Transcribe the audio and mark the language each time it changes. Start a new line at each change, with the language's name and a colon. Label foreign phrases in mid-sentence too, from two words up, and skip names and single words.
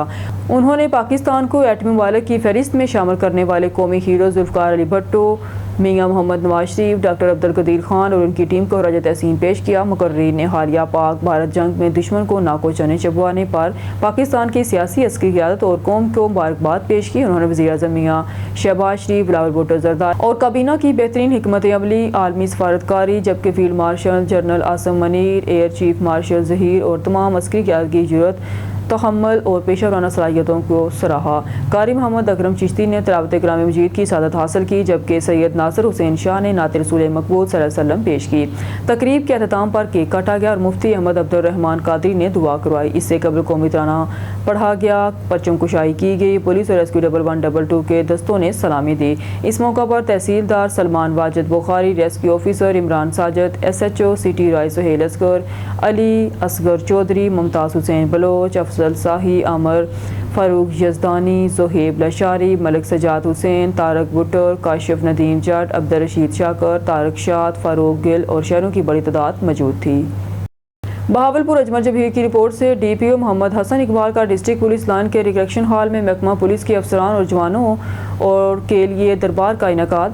Urdu: انہوں نے پاکستان کو ایٹمی ممالک کی فہرست میں شامل کرنے والے قومی ہیرو ذوالفقار علی بھٹو، میاں محمد نواز شریف، ڈاکٹر عبدالقدیر خان اور ان کی ٹیم کو خراج تحسین پیش کیا. مقررین نے حالیہ پاک بھارت جنگ میں دشمن کو ناکوں چنے چبوانے پر پاکستان کی سیاسی عسکری قیادت اور قوم کو مبارکباد پیش کی. انہوں نے وزیر اعظم میاں شہباز شریف، بلاول بھٹو زرداری اور کابینہ کی بہترین حکمت عملی، عالمی سفارتکاری، جبکہ فیلڈ مارشل جنرل عاصم منیر، ایئر چیف مارشل ظہیر اور تمام عسکری قیادت کی ضرورت، تحمل اور پیشہ ورانہ صلاحیتوں کو سراہا. قاری محمد اکرم چشتی نے تلاوت کلام مجید کی سعادت حاصل کی، جبکہ سید ناصر حسین شاہ نے نعت رسول مقبول
Arabic: صلى الله عليه وسلم
Urdu: پیش کی. تقریب کے اختتام پر کیک کاٹا گیا اور مفتی احمد عبدالرحمان قادری نے دعا کروائی. اس سے قبل قومی ترانہ پڑھا گیا، پرچم کشائی کی گئی. پولیس اور ریسکیو 1112 کے دستوں نے سلامی دی. اس موقع پر تحصیلدار سلمان واجد بخاری، ریسکیو آفیسر عمران ساجد، SHO سٹی رائے سہیل اصغر، علی اصغر چوہدری، ممتاز حسین بلوچ، افضل شاہی، عمر فاروق یزدانی، زوہیب لشاری، ملک سجاد حسین, طارق بھٹر، کاشف ندیم جٹ، عبدالرشید شاکر، طارق شاد، فاروق گل اور شہروں کی بڑی تعداد موجود تھی. بہاولپور اجمر جبیر کی رپورٹ سے DPO محمد حسن اقبال کا ڈسٹرکٹ پولیس لائن کے ریکریکشن ہال میں محکمہ پولیس کے افسران اور جوانوں اور کے لیے دربار کا انعقاد.